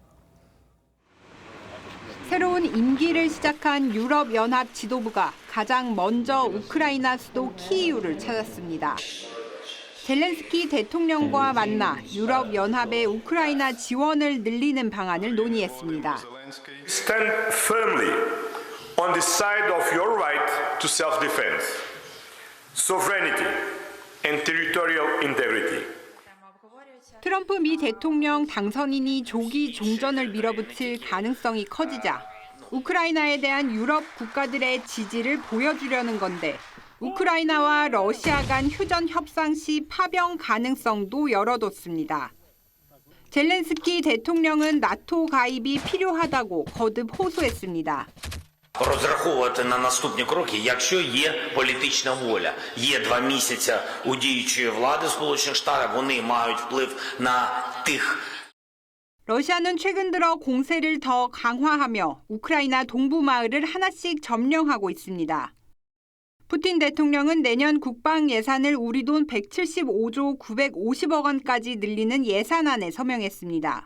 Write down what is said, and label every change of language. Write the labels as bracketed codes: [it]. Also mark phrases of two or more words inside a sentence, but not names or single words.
[ko] 새로운 임기를 시작한 유럽연합 지도부가 가장 먼저 우크라이나 수도 키이우를 찾았습니다. 젤렌스키 대통령과 만나 유럽연합의 우크라이나 지원을 늘리는 방안을 논의했습니다. [en] Stand firmly on the side of your right to self-defense, sovereignty and territorial integrity. [ko] 트럼프 미 대통령 당선인이 조기 종전을 밀어붙일 가능성이 커지자 우크라이나에 대한 유럽 국가들의 지지를 보여주려는 건데 우크라이나와 러시아 간 휴전 협상 시 파병 가능성도 열어뒀습니다. 젤렌스키 대통령은 나토 가입이 필요하다고 거듭 호소했습니다. [uk] Розраховувати на наступні кроки, якщо є політична воля. Є 2 місяці у діючої влади Сполучених Штатів, вони мають вплив на тих. [ko] 러시아는 최근 들어 공세를 더 강화하며 우크라이나 동부 마을을 하나씩 점령하고 있습니다. 푸틴 대통령은 내년 국방 예산을 우리 돈 175조 950억 원까지 늘리는 예산안에 서명했습니다.